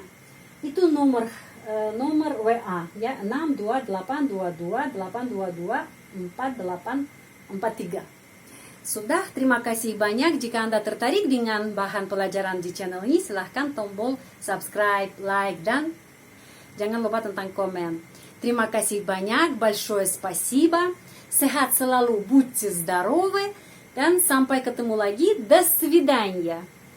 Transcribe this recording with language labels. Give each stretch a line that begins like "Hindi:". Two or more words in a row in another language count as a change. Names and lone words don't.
Indonesian: Itu nomor WA ya 6282228224843. Sudah, terima kasih banyak. Jika Anda tertarik dengan bahan pelajaran di channel ini, silahkan tombol
English: subscribe, like,
Indonesian: dan jangan lupa tentang komen. Terima kasih banyak,
Russian: большое спасибо.
Indonesian: Sehat selalu,
Russian: будьте здоровы,
Indonesian: dan sampai ketemu lagi.
Russian: До свидания.